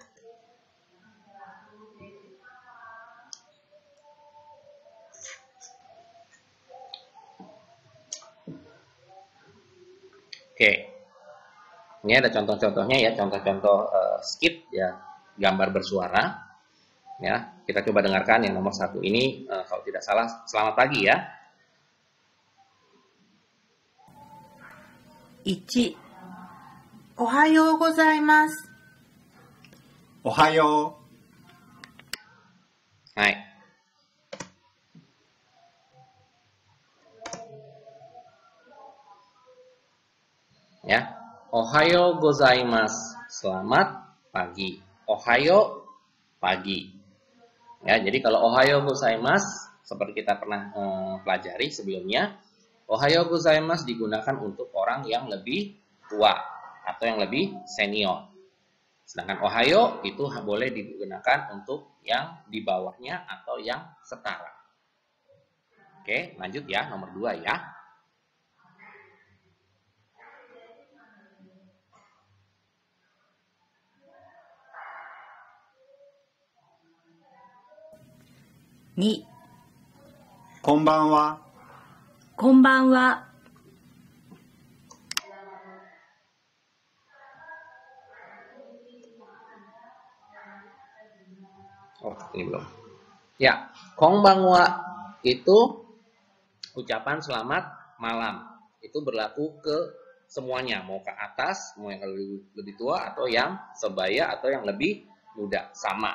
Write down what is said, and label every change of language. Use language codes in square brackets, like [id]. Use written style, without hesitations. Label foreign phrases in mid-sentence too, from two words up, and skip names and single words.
[id] Oke, ini ada contoh-contohnya ya, contoh-contoh skit ya, gambar bersuara. Ya, kita coba dengarkan yang nomor 1 ini, kalau tidak salah, selamat pagi ya. 1. [ja] おはようございます。おはよう。はい。Ya, おはようございます, [id] selamat pagi. Ohayo, pagi. Ya, jadi kalau [ja] おはようございます [id] seperti kita pernah pelajari sebelumnya, [ja] おはようございます [id] digunakan untuk orang yang lebih tua atau yang lebih senior. Sedangkan ohayo itu boleh digunakan untuk yang di bawahnya atau yang setara. Oke, lanjut ya, nomor 2 ya. 2. [ja] こんばんは。こんばんは。 [id] Oh, ini belum. Ya, konbanwa itu ucapan selamat malam. Itu berlaku ke semuanya, mau ke atas, mau yang lebih tua atau yang sebaya atau yang lebih muda, sama.